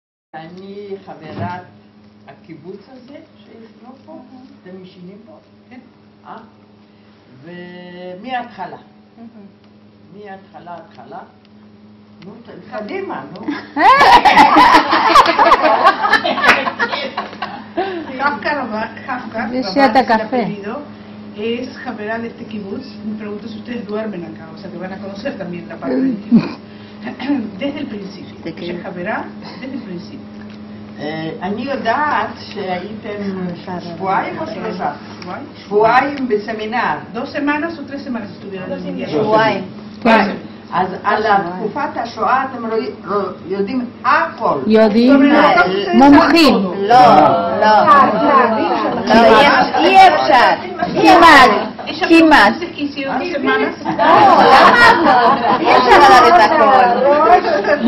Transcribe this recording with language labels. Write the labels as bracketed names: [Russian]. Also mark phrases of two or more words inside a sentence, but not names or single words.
[Hebrew] אני חברת הקיבוץ הזה שישנו פה, אתם ישנים פה? כן. ומההתחלה. מההתחלה. נו, קדימה, נו. [Spanish] Es Javera de este kibutz. Me pregunto si ustedes duermen acá, o sea que van a conocer también la parte del kibutz. desde el principio. Ella es Javera desde el principio. [Hebrew] אני יודעת שהייתם שבועיים או שלושה? שבועיים בסמינר. [Spanish] 2 semanas o 3 semanas estuvieron en el [Hebrew] שבועיים. אז על תקופת השואה אתם יודעים הכל. יודעים? מומחים. לא, אי אפשר. כמעט. אי אפשר לדעת את הכל.